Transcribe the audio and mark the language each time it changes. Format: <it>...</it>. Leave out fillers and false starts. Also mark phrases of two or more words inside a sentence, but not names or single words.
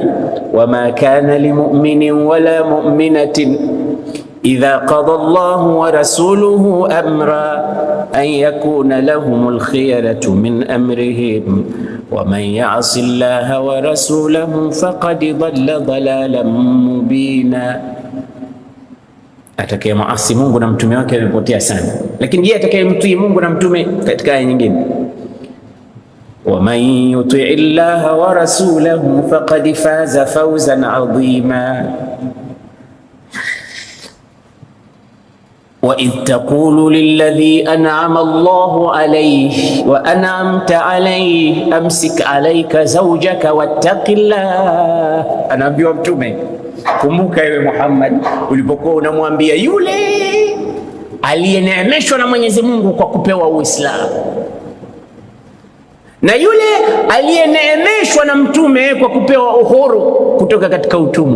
<ar>وما كان لمؤمن ولا مؤمنة إذا قضى الله ورسوله أمرا أن يكون لهم الخيرة من أمرهم ومن يعص الله ورسوله فقد ضل ضلالا مبينا.</ar> <sw>Atakaye muasi Mungu na mtume wake amepotea sana, lakini je, atakaye mtii Mungu na mtume? Katika aya nyingine,</sw> <ar>ومن يطع الله ورسوله فقد فاز فوزا عظيما. وإذ تقول للذي أنعم الله عليه وأنعمت عليه أمسك عليك زوجك واتق الله.</ar> <sw>Anaambiwa mtume, kumbuka ewe Muhammad ulipokuwa unamwambia yule aliyeneemeshwa na Mwenyezi Mungu kwa kupewa Uislamu na yule aliyeneemeshwa na mtume kwa kupewa uhuru kutoka katika utumwa.</sw>